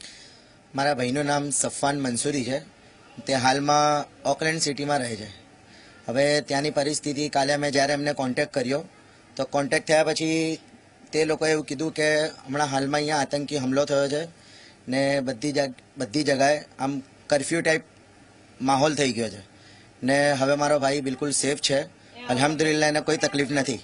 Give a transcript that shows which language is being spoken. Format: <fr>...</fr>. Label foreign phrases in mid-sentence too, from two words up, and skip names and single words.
<gu>મારા ભાઈનું નામ સફવાન મંસૂરી હૈ। તે હાલમાં ઑકલેન્ડ સિટીમાં રહે છે। હવે ત્યાંની પરિસ્થિતિ કાલે અમે જ્યારે એમને કોન્ટેક્ટ કર્યો તો કોન્ટેક્ટ થયા પછી તે લોકોએ એવું કીધું કે હમણાં હાલમાં અહીંયા આતંકી હુમલો થયો છે ને બધી જગાએ આમ કર્ફ્યુ ટાઈપ માહોલ થઈ ગયો છે ને હવે મારો ભાઈ બિલકુલ સેફ છે, અલ્હમ્દુલિલ્લાહ, એને કોઈ તકલીફ નથી।</gu>